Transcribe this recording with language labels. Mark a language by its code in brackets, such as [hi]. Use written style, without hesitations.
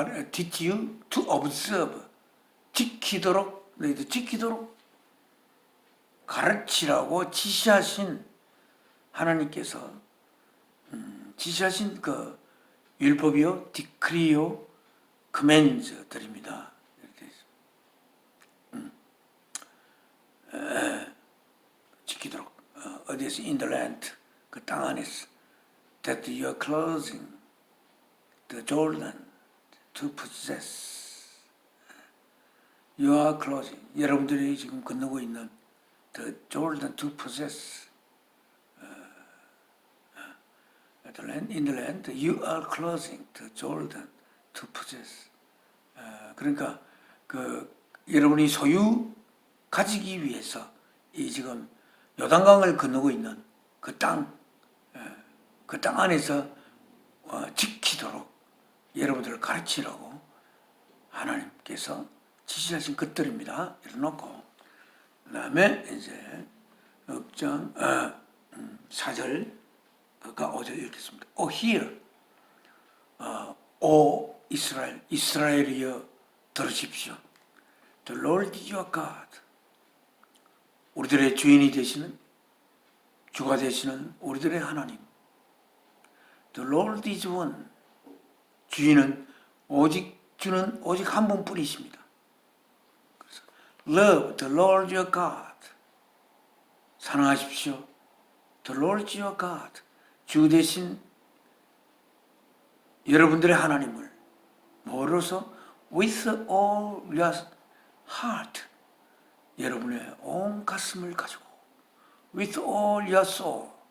[en] teach you to observe, [ko] 지키도록, 너희들 지키도록 가르치라고 지시하신 하나님께서 지시하신 그 율법이요, 디크리요, 커맨즈들입니다. 지키도록 어디에서 [en] in the land, [ko] 그 땅 안에서 [en] that you are closing the Jordan to possess. You are closing. [ko] 여러분들이 지금 건너고 있는 [en] the Jordan to possess. In the land, you are closing the Jordan to possess. [ko] 그러니까 그 여러분이 소유 가지기 위해서 이 지금 요단강을 건너고 있는 그 땅, 그 땅 안에서 지키도록 여러분들을 가르치라고 하나님께서 지시하신 것들입니다. 이래놓고 그 다음에 이제 6장 4절 가 5절 읽겠습니다. [en] O hear, O [ko] 이스라엘, 이스라엘이여 들으십시오. [en] The Lord your God, [ko] 우리들의 주인이 되시는, 주가 되시는 우리들의 하나님. [en] The Lord is one, [ko] 주는 오직 한 분뿐이십니다. 그래서 [en] Love the Lord your God, [ko] 사랑하십시오. [en] The Lord your God, [ko] 주 대신 여러분들의 하나님을 뭐로서 [en] with all your heart, [ko] 여러분의 온 가슴을 가지고 [en] with all your soul,